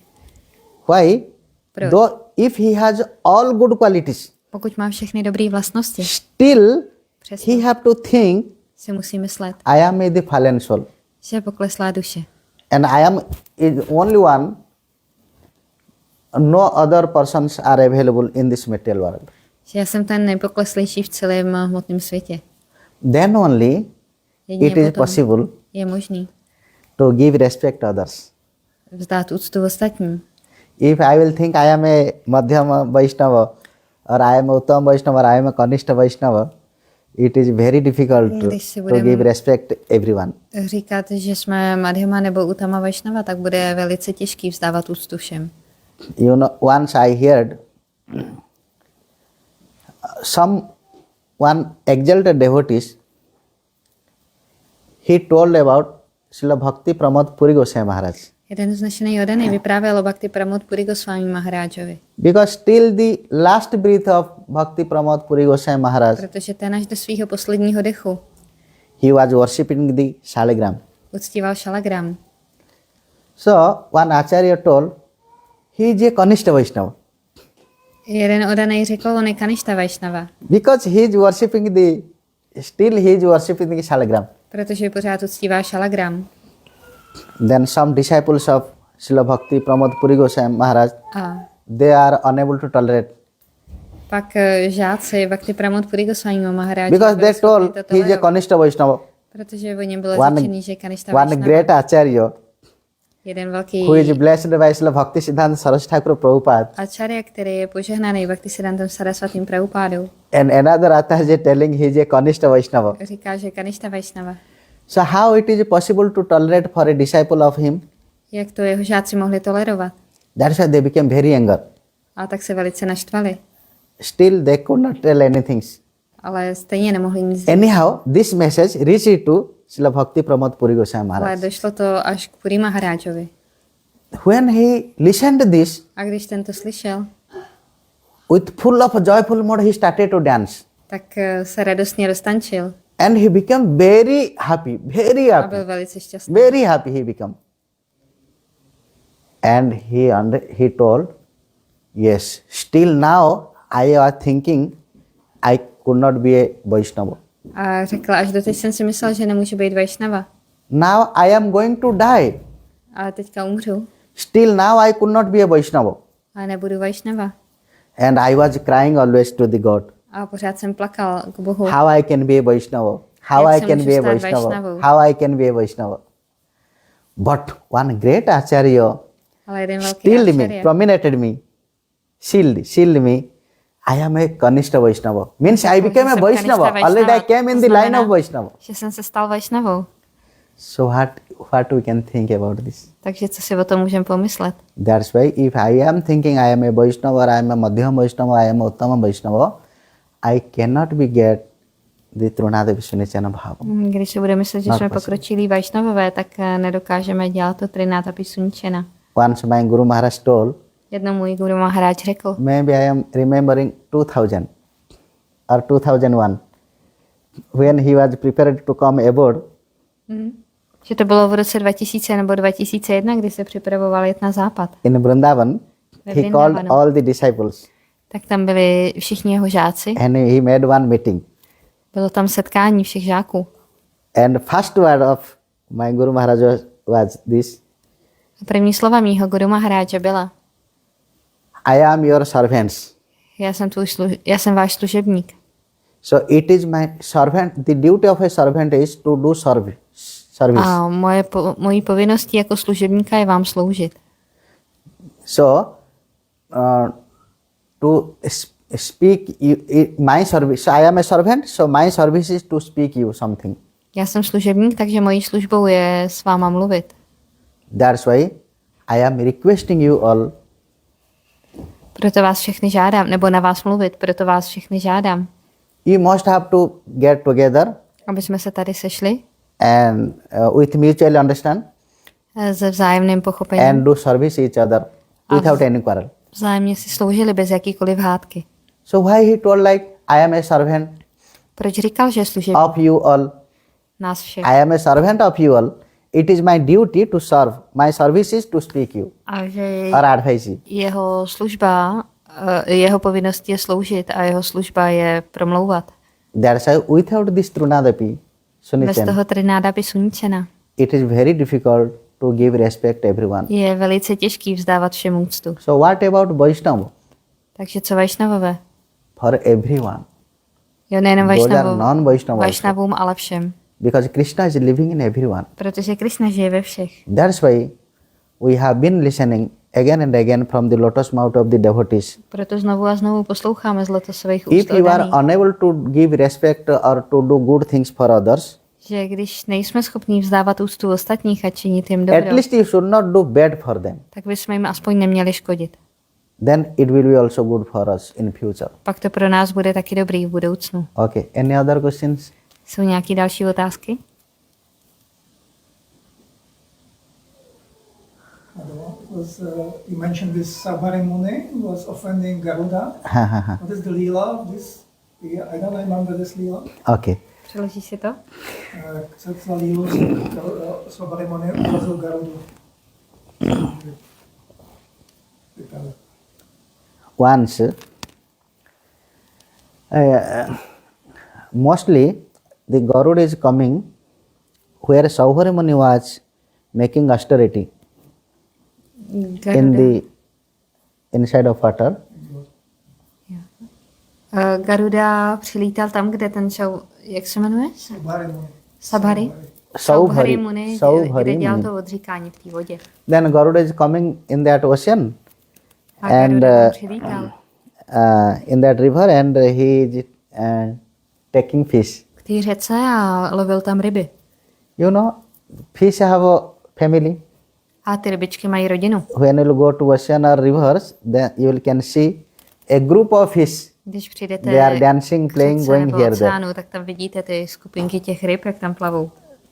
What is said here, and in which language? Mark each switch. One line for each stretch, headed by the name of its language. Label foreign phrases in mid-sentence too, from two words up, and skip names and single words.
English: Why?
Czech: Proč?
English: Though if he has all good qualities,
Czech: Pokud má všechny dobré vlastnosti,
English: still
Czech: Přesně.
English: he have to think,
Czech: si musí myslet,
English: I am the fallen soul.
Czech: že je pokleslá duše.
English: And I am is only one. No other persons are available in this material world.
Czech: Že já jsem ten nejpokleslejší v celém hmotném světě.
English: Then only
Czech: Jedině
English: it is
Czech: potom
English: possible
Czech: je možný
English: to give respect to others.
Czech: vzdát úctu ostatním.
English: If I will think I am a Madhyama Vaishnava, or I am a Uttam Vaishnava, or I am a Kanishta Vaishnava, it is very difficult
Czech: Když si
English: to
Czech: budeme
English: give respect everyone.
Czech: říkat, že jsme Madhyama nebo Uttama Vaishnava, tak bude velice těžký vzdávat úctu všem.
English: You know, once I heard some one exalted devotees, he told about Srila Bhakti Pramod Puri Goswami Maharaj.
Czech: Jeden vznešený odaný vyprávěl o Bhakti Pramod Puri Goswami Maharádžovi.
English: Because till the last breath of Bhakti Pramod Puri Goswami Maharaj,
Czech: Protože ten až do svého posledního dechu
English: he was worshipping the Shaligram.
Czech: uctíval šalagram.
English: So one Acharya told, he is a Kanishta Vaishnava.
Czech: Jeden odaný řekl, on je Kaništa Vaishnava,
English: Because he is worshipping still he is worshipping the Shaligram.
Czech: protože pořád uctívá šalagram.
English: Then some disciples of Srila Bhakti Pramod Puri Goswami Maharaj,
Czech: A
English: they are unable to tolerate.
Czech: pak žáci Bhakti Pramod Puri Goswami Maharádžovi
English: Because
Czech: byli
English: they
Czech: schopni
English: told to he is a
Czech: tolerovat,
English: Kanishta Vaishnava.
Czech: protože o něm bylo
English: One,
Czech: řečený, že je Kaništa
English: one
Czech: Vaishnava.
English: great Acharya
Czech: Jeden velký
English: who is blessed by Srila Bhakti Siddhanta Saraswati Thakur Prabhupada,
Czech: acharya, který je požehnaný Bhaktisiddhantem Sarasvatým Prabhupádou,
English: and another Acharya telling he is a Kanishta Vaishnava.
Czech: říká, že je Kaništa Vaishnava.
English: So how it is possible to tolerate for a disciple of him?
Czech: Jak to jeho žáci mohli tolerovat?
English: That's why they became very angry.
Czech: A tak se velice naštvali.
English: Still they could not tell anything.
Czech: Ale stejně nemohli nic říct.
English: Anyhow, this message reached to Srila Bhakti Pramod Puri Goswami
Czech: Ale
English: Maharaj.
Czech: došlo to až k Puri Maharádžovi.
English: When he listened to this,
Czech: A když ten to slyšel,
English: with full of joyful mood, he started to dance.
Czech: tak se radostně roztančil
English: And he became very happy, very
Czech: a
English: happy.
Czech: byl velice šťastný.
English: Very happy he became. And he told, yes, still now I was thinking I could not be a Vaishnava.
Czech: A řekl, až doteď jsem si myslel, že nemůžu být Vaishnava.
English: Now I am going to die.
Czech: Ale teďka umřu
English: Still now I could not be a Vaishnava.
Czech: a nebudu Vaishnava.
English: And I was crying always to the God.
Czech: A pořád jsem plakal k Bohu.
English: How I can be a Vaishnava? How
Czech: Jak
English: I
Czech: se
English: can
Czech: můžu
English: be a
Czech: stát
English: Vaishnava?
Czech: Vaishnavou?
English: How I can be a Vaishnava? But one great Acharya
Czech: Ale jeden velký
English: stilled me,
Czech: acharya
English: prominated me, shielded me. I am a Kanishta Vaishnava. Means I became a
Czech: jsem
English: Vaishnava.
Czech: Kanishta
English: Already I came in the line
Czech: znamená,
English: of Vaishnava.
Czech: že jsem se stal Vaishnavou.
English: So what we can think about this?
Czech: Takže co si o tom můžeme pomyslet?
English: That's why if I am thinking I am a Vaishnava or I am a Madhyam Vaishnava, I am a Uttama Vaishnava, I cannot be get the Trunada Vishunichana Bhava.
Czech: Když si budeme myslet, že
English: Not
Czech: jsme
English: possible.
Czech: pokročilí Vaishnavové, tak nedokážeme dělat to Trinata Pisunčena.
English: Once my Guru Maharaj told,
Czech: Jednou můj Guru Maharádž řekl,
English: maybe I am remembering 2000 or 2001 when he was prepared to come aboard.
Czech: že to bylo v roce 2000 nebo 2001, kdy se připravoval jet na západ.
English: In Vrindavan,
Czech: Ve
English: he called
Czech: Vrindavanu.
English: all the disciples
Czech: Tak tam byli všichni jeho žáci.
English: and he made one meeting.
Czech: Bylo tam setkání všech žáků.
English: And first word of my Guru Maharaj was this:
Czech: A první slova mýho Guru Maharádže byla,
English: I am your servants.
Czech: já jsem váš služebník.
English: So it is my servant. The duty of a servant is to do service.
Czech: A mojí povinností jako služebníka je vám sloužit.
English: So to speak my service. So I am a servant. So my service is to speak you something.
Czech: Já jsem služebník, takže mojí službou je s váma mluvit.
English: That's why I am requesting you all.
Czech: Proto vás všechny žádám, nebo na vás mluvit, proto vás všechny žádám.
English: You must have to get together
Czech: Aby jsme se tady sešli
English: and with mutual understand
Czech: se vzájemným pochopením.
English: and do service each other without any quarrel.
Czech: Vzájemně si sloužili bez jakýkoliv hádky.
English: So why he told like I am a servant
Czech: Proč říkal, že je služebník
English: of you all?
Czech: nás všech?
English: I am a servant of you all. It is my duty to serve. My service is to speak you
Czech: A že
English: or advise you.
Czech: jeho služba, jeho povinností je sloužit a jeho služba je promlouvat.
English: That's why without this Trunadapi,
Czech: Bez
English: Sunichan,
Czech: toho Trináda Pisunčena
English: it is very difficult to give respect to everyone.
Czech: je velice těžký vzdávat všem úctu.
English: So what about Vaishnava?
Czech: Takže co Vaishnavové?
English: For everyone.
Czech: Jo, nejenom
English: Those are non-Vaishnava also.
Czech: Vaishnavům, ale všem.
English: Because Krishna is living in everyone.
Czech: Protože Krishna žije ve všech.
English: That's why we have been listening again and again from the lotus mouth of the devotees.
Czech: Proto znovu a znovu posloucháme z lotosových úst
English: If you are
Czech: oddaných,
English: unable to give respect or to do good things for others,
Czech: že když nejsme schopní vzdávat úctu ostatních a činit jim
English: at
Czech: dobro,
English: least you should not do bad for them.
Czech: tak bychom jim aspoň neměli škodit.
English: Then it will be also good for us in future.
Czech: Pak to pro nás bude taky dobrý v budoucnu.
English: Okay. Any other questions?
Czech: Jsou nějaké další otázky?
English: Was, you mentioned this Sabhari Muni was offending Garuda. What is the Leela of this? I don't remember this Leela. Okay.
Czech: Přeložíš si to? Co za Leelu Sabhari Muni urazil Garudu?
English: Once, mostly the Garuda is coming where Sauhari Muni was making austerity in the inside of water.
Czech: Garuda přilítal tam, kde ten jak se jmenuje? Sabhari? Saubhari Muni, Saubhari kde dělal Muni. to odříkání v té vodě.
English: Then Garuda is coming in that ocean
Czech: A
English: and
Czech: Garuda tam přilítal
English: in that river and he is taking fish.
Czech: k té řece a lovil tam ryby.
English: You know, fish have a family.
Czech: A ty rybičky mají rodinu.
English: When you go to ocean or rivers, then you can see a group of fish.
Czech: Když přijdete
English: They are dancing,
Czech: k
English: playing,
Czech: řece
English: going
Czech: nebo
English: here, there.
Czech: oceánu, tak tam vidíte ty skupinky těch ryb, jak tam plavou.